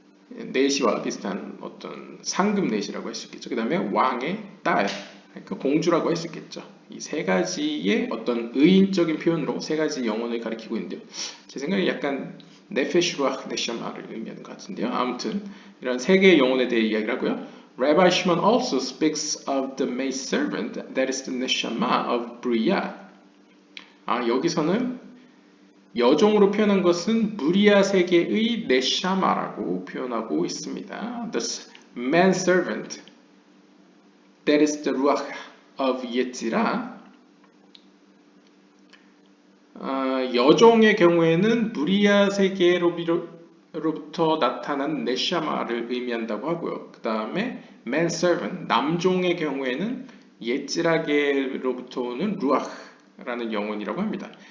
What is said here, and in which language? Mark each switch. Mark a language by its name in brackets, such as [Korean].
[Korean] 내시와 비슷한 어떤 상급 내시라고 할 수 있겠죠. 그 다음에 왕의 딸, 그러니까 공주라고 할 수 있겠죠. 이 세 가지의 어떤 의인적인 표현으로 세 가지 영혼을 가리키고 있는데요. 제 생각에 약간 네페시 루ach 네샤마를 의미하는 것 같은데요. 아무튼 이런 세 개의 영혼에 대해 이야기를 하고요. [English] Rabbi Shimon also speaks of the maidservant, that is the neshama of Bria. [Korean] 여기서는 여종으로 표현한 것은 무리아 세계의 네샤마라고 표현하고 있습니다. [English] The manservant, that is the ruach of Yetzirah. [Korean] 여종의 경우에는 무리아 세계로부터 나타난 네샤마를 의미한다고 하고요. 그 다음에 manservant, 남종의 경우에는 예찌라게로부터 오는 루ach라는 영혼이라고 합니다.